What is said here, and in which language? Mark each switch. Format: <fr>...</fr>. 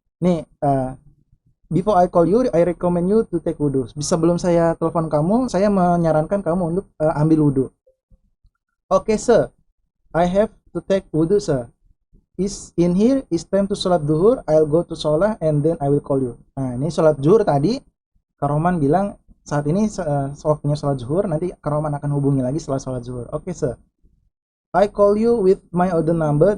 <en>Nih, before I call you, I recommend you to take wudhu.</en> <id>Sebelum saya telepon kamu, saya menyarankan kamu untuk ambil wudhu.</id> <en>Okay, sir. I have to take wudhu, sir. Is in here, is time to sholat duhur. I'll go to sholat and then I will call you.</en> <id>Nah, ini sholat zuhur tadi. Kak Roman bilang saat ini waktunya sholat zuhur. Nanti Kak Roman akan hubungi lagi setelah sholat zuhur.</id> <en>Okay, sir. I call you with my other number.</en>